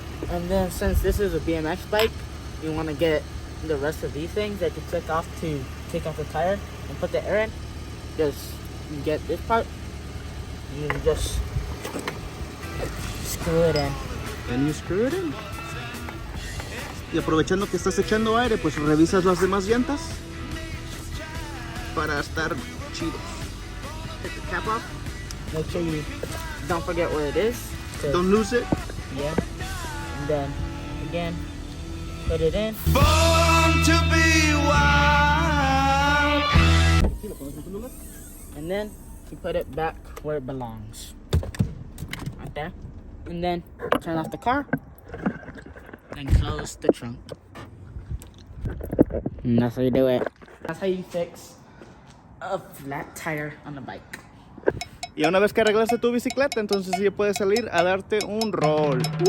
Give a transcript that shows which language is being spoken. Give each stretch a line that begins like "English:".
English: And then since this is a BMX bike, you want to get the rest of these things that you took off to take off the tire and put the air in. Just you get this part, you just screw it in. And you screw it in.
Spanish: Y aprovechando que estás echando aire, pues revisas las demás llantas para estar chidos.
English: Take the cap off. Make sure you don't forget where it is. 'Cause- Don't lose it. Yeah. And then again, put it in. Born to be wild. And then you put it back where it belongs. Right there. And then turn off the car. And close the trunk. And that's how you do it. That's how you fix a flat tire on the bike.
Spanish: Y una vez que arreglaste tu bicicleta, entonces ya puedes salir a darte un rol.